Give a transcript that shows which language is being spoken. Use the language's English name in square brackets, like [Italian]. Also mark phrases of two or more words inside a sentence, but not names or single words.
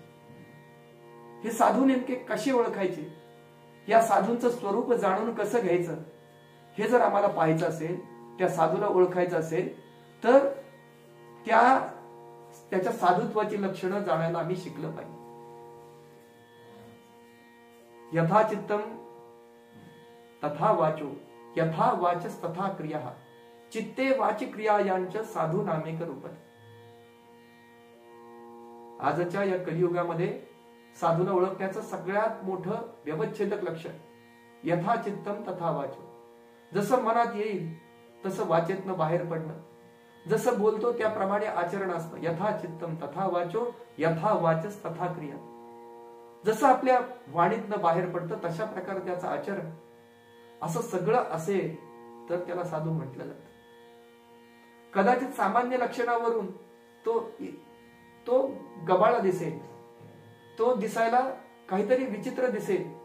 [Marathi] हे साधू नेमके कसे ओळखायचे, या साधूंचं स्वरूप जाणून कसं घ्यायचं हे जर आम्हाला पाहायचं असेल, त्या साधूला ओळखायचं असेल तर त्याच्या साधुत्वाची लक्षणं जाणायला आम्ही शिकलं पाहिजे. [Sanskrit] यथा चित्तम तथा वाचो, यथा वाचस तथा क्रिया, चित्ते वाची क्रिया यांच्या साधू नामेक रूपत. [Marathi] आजच्या या कलियुगामध्ये साधूला ओळखण्याचं सगळ्यात मोठं व्यवच्छेदक लक्षण [Sanskrit] यथा चित्तम तथा वाचो. [Marathi] जसं मनात येईल तसं वाचेतनं बाहेर पडणं, जसं बोलतो त्याप्रमाणे आचरण असणं. [Sanskrit] यथा चित्तम तथा वाचो, यथा वाचस तथा क्रिया. [Marathi] जसं आपल्या वाणीतनं बाहेर पडतं तशा प्रकारे त्याचं आचरण, असं सगळं असेल तर त्याला साधू म्हटलं जातं. कदाचित सामान्य लक्षणावरून तो गबाळा दिसेल, तो दिसायला काहीतरी विचित्र दिसेल.